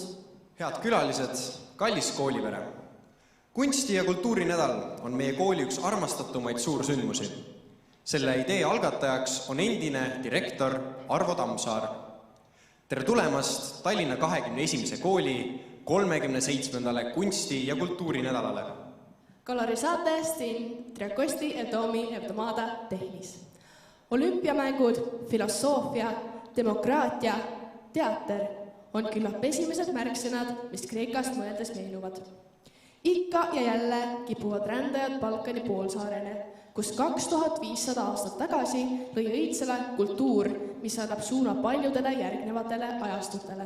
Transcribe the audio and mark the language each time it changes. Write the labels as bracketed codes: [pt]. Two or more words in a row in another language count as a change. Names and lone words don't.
[et] Head külalised, kallis koolivere. Kunsti- ja kultuurinädal on meie kooli üks armastatumaid suursündmusi. Selle idee algatajaks on endine direktor Arvo Tammsaar. Tere tulemast Tallinna 21. kooli 37. kunsti- ja kultuurinädalale. [el] Kalorisate στην 37η εβδομάδα τέχνης. [et] Olümpiamängud, filosoofia, demokraatia, teater on küllap esimesed märksõnad, mis Kreekast mõeldes meenuvad. Ikka ja jälle kipuvad rändajad Balkani poolsaarele, kus 2500 aastat tagasi lõi õitsele kultuur, mis annab suuna paljudele järgnevatele ajastutele.